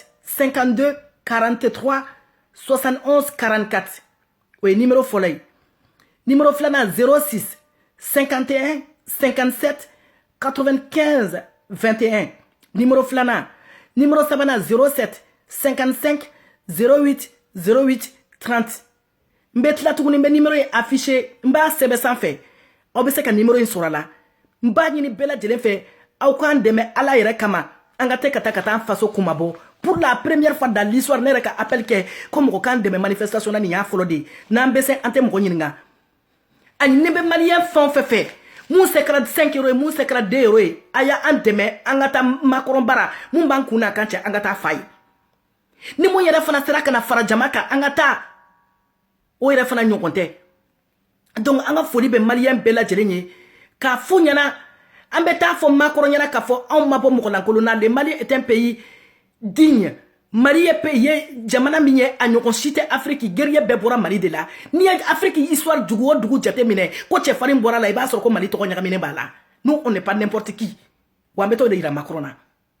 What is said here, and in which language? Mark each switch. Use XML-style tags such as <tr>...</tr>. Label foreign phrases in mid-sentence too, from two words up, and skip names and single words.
<bm>52 43 71 44 o ye numéro fɔlɔ ye numéro filanan 06 51 57 95 21 numéro filanan numéro sabanan 07 55 08 08 30 n bɛ tila tuguni n bɛ numéro ye affiché n b'a sɛbɛn sanfɛ aw bɛ se ka numéro in sɔrɔ a la n b'a ɲini bɛɛ lajɛlen fɛ aw k'an dɛmɛ ala yɛrɛ kama an ka tɛ ka taa an faso kumabɔ</bm> <fr>pour la première fois dans l'histoire</fr> <bm>ne yɛrɛ ka appel kɛ ko mɔgɔ k'an dɛmɛ manifestation na nin y'a fɔlɔ de ye n'an bɛ se an tɛ mɔgɔ ɲininka ani ne bɛ maliyɛn fɛn o fɛn fɛ mun se kɛra 5 euros ye mun se kɛra 2 euros ye a y'an dɛmɛ an ka taa Macron bara mun b'an kun n'a kan cɛ an ka taa fa ye ni mun yɛrɛ fana sera ka na fara jama kan an ka taa o yɛrɛ fana ɲɔgɔn tɛ donc an ka foli bɛ maliyɛn bɛɛ lajɛlen ye k'a f'u ɲɛna an bɛ taa fɔ Macron ɲɛna k'a fɔ anw ma bɔ mɔgɔlankolon na</bm> <fr>le Mali est un pays digne</fr> <bm>Mali ye pays ye jamana min ye a ɲɔgɔn si tɛ Afrique guerrier bɛɛ bɔra Mali de la n'i ye Afrique histoire dugu o dugu jate minɛ ko cɛfarin bɔra la i b'a sɔrɔ ko Mali tɔgɔ ɲagaminen b'a la</bm> <fr>nous on n'est pas n'importe qui</fr> <bm>wa an bɛ t'o de yira Macron na</bm>